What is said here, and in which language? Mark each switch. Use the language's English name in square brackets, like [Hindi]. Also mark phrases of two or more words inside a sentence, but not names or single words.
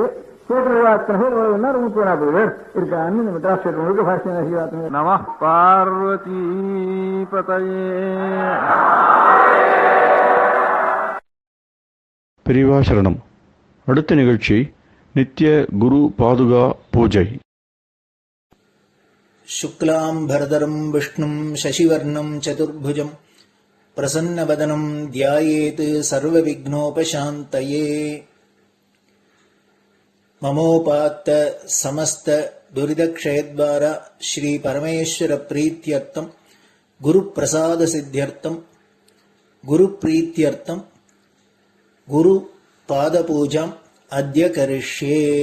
[Tamil] ஸ்டேட்ல இருக்கிற அத்தனை பேர் வருதுன்னா 30-40 பேர் இருக்கான்னு இந்த மெட்ராஸ் ஸ்டேட் முழுக்க பாஷ்யம் [Sanskrit] नमः पार्वती पतये. [Tamil] பெரியவாசரணம். அடுத்த நிகழ்ச்சி நித்திய குரு பாதுகா பூஜை. [Sanskrit] शुक्लाम्बरधरम् विष्णुम् शशिवर्णम् चतुर्भुजम् प्रसन्नवदनम् ध्यायेत् सर्वविघ्नोपशान्तये. ममोपात्त समस्त दुरितक्षयद्वारा श्री परमेश्वर प्रीत्यर्थं गुरुप्रसाद सिद्ध्यर्थं गुरुप्रीत्यर्थं गुरु पादपूजां अद्य करिष्ये.